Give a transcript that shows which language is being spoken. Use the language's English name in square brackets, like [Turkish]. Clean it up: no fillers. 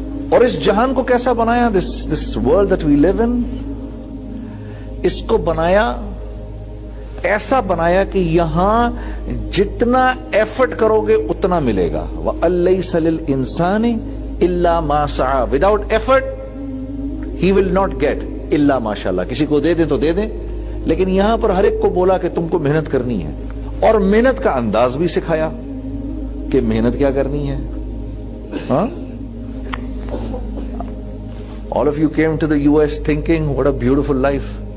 [Urdu] اور اس جہان کو کیسا بنایا, [English] this world that we live in, [Urdu] اس کو بنایا, ایسا بنایا کہ یہاں جتنا ایفرٹ کرو گے اتنا ملے گا. [Arabic] وَأَلَّيْسَ لِلْإِنسَانِ إِلَّا مَا سَعَى. [English] Without effort he will not get [Arabic] إِلَّا مَا شَاءَ اللَّهِ. [Urdu] کسی کو دے دیں تو دے دیں, لیکن یہاں پر ہر ایک کو بولا کہ تم کو محنت کرنی ہے, اور محنت کا انداز بھی سکھایا کہ محنت کیا کرنی ہے. [English] All of you came to the US thinking what a beautiful life.